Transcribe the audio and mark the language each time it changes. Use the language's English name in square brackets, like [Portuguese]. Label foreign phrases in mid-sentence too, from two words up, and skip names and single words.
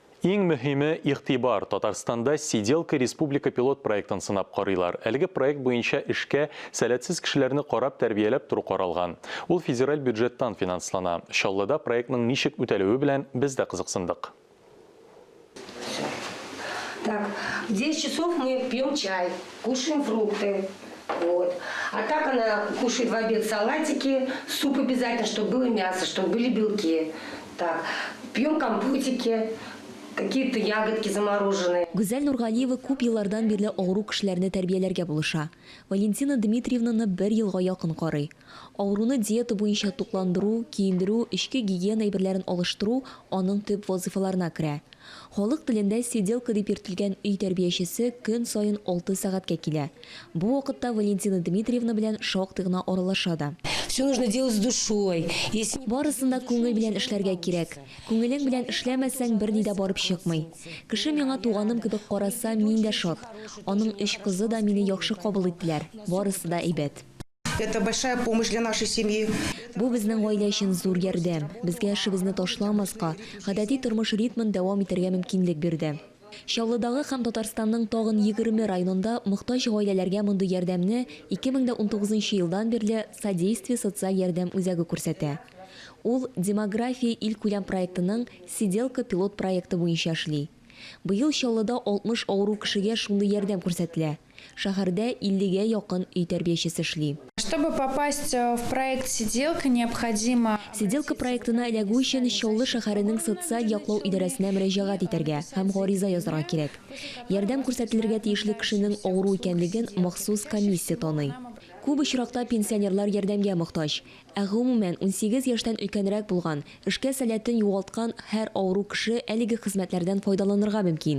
[Tatar] Ең мөһиме игътибар. Татарстанда Сиделка республика пилот проектын сынап карыйлар. Әлеге проект буенча эшкә сәләтсез кешеләрне карап тәрбияләп туру каралган. Ул федераль бюджеттан финанслана. Чаллыда проектның ничек үтәлүе белән без дә кызыксындык. [Russian] Так, в 10 часов мы пьем чай, кушаем фрукты. Вот. А так она кушает в обед салатики, суп обязательно, чтобы было мясо, чтобы были белки. Так, пьем компотики, какие-то ягодки замороженные. [Tatar] Гүзәл Нургалиева күп еллардан бирле авыру кешеләрне тәрбияләргә булыша. Валентина Дмитриевнаны 1 елга якын карый. Авыруны диета буенча тукландыру, киендерү, эчке гигиена әйберләрен алыштыру аның төп вазифаларына керә. Халык телендә сиделка дип йөртелгән өй тәрбиячесе көн сайын 6 сәгатькә килә. Бу вакытта Валентина Дмитриевна белән шактый гына аралаша да. [Russian] Все нужно делать с душой. [Tatar] Барысында күңел белән эшләргә кирәк. Күңелең белән эшләмәсәң берни дә барып чыкмый. Кеше миңа туганым кебек караса, мин дә шат. Аның 3 кызы да мине яхшы кабул иттеләр. Барысы да әйбәт. [Russian] Это большая помощь для нашей семьи. [Tatar] Бу безнең гаилә өчен зур ярдәм. Безгә эшебезне ташламаска, гадәти тормыш ритмын дәвам итәргә мөмкинлек бирде. Чаллыдагы һәм Татарстанның тагын 20 районында мохтаҗ гаиләләргә мондый ярдәмне 2019 елдан бирле Содействие социаль ярдәм үзәге күрсәтә. Ул демография илкүләм проектының Сиделка пилот проекты буенча эшли. Быел Чаллыда 60 авыру кешегә шундый ярдәм күрсәтелә. Шәһәрдә 50-гә якын өй тәрбиячесе эшли. [Russian] Чтобы попасть в проект «Сиделка», необходимо... [Tatar] Сиделка проектына эләгү өчен Чаллы шәһәренең социаль яклау идарәсенә мөрәҗәгать итәргә һәм гариза язарга кирәк. Ярдәм күрсәтелергә тиешле кешенең авыру икәнлеген махсус комиссия таный. Күп очракта пенсионерлар ярдәмгә мохтаҗ. Ә гомумән 18 яшьтән өлкәнрәк булган, эшкә сәләтен югалткан һәр авыру кеше әлеге хезмәтләрдән файдаланырга мөмкин.